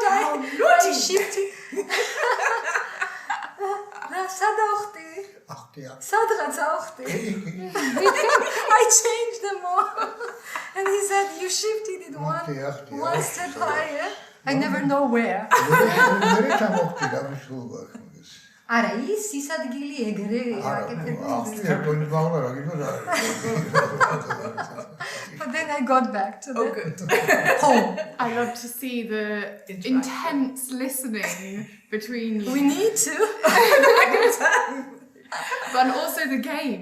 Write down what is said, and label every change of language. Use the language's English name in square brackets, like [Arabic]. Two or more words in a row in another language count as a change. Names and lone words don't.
[English] I shifted. I changed the mode. And he said, you shifted it one step higher. I never know where. [Georgian] Არა, ის ადგილი ეგრე [English] But then I got back to home. I love to see the intense listening between you. We need to. But also the game.